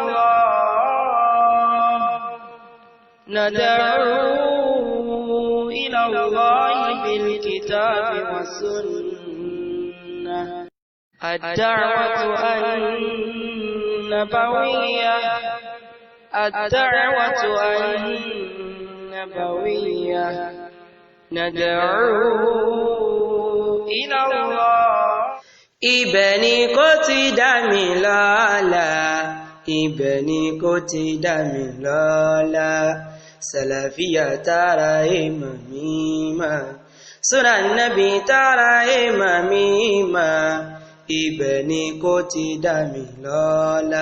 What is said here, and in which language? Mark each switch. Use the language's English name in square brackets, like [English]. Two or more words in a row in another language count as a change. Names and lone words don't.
[Arabic] الله بالكتاب والسنة الدعوة النبوية ندعو إلى الله. [Yoruba] Ibẹ̀ ni kò ti dá mi lọ́lá, ibẹ̀ ni kò ti dá mi lọ́lá, Sàlàfíà tààrà ìmọ̀ mímọ́, Súnà Nábì tààrà ìmọ̀ mímọ́, ibẹ̀ ni kò ti dá mi lọ́lá.